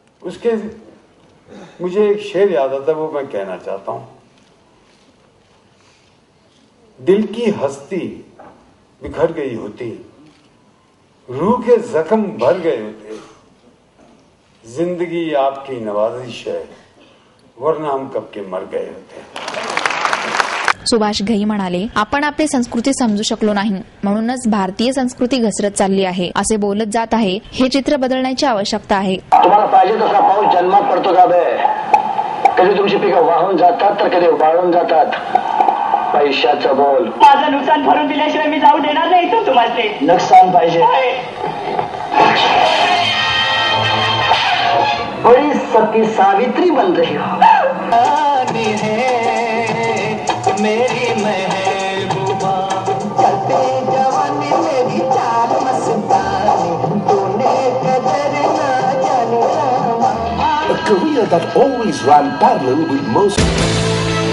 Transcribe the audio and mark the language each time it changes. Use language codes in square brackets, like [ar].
[hi] उसके मुझे एक शेर याद आता है, वो मैं कहना चाहता हूं. दिल की हस्ती बिखर गई होती, रूह के जख्म भर गए होते, जिंदगी आपकी नवाजिश है, वरना हम कब के मर गए होते. [mr] सुभाष घई म्हणाले, आपण आपली संस्कृती समजू शकलो नाही, म्हणूनच भारतीय संस्कृती घसरत चालली आहे असे बोलत जात आहे. हे चित्र बदलण्याची आवश्यकता आहे. तुम्हाला पाहिजे तसा पाऊस जन्मात पडतो का बे? कधी तुमची पिकं वाहून जातात तर कधी वाळून जातात. पैशाचं बोल. माझं नुकसान भरून दिल्याशिवाय मी जाऊ देणार नाही इथून. तुम्हाला नुकसान पाहिजे. [hi] बड़ी सती सावित्री बन रही हो. मेरी महबूबा चलते जवानी मेरी चाल मस्तानी तूने कदर ना जानी. [en] A career that always ran parallel with most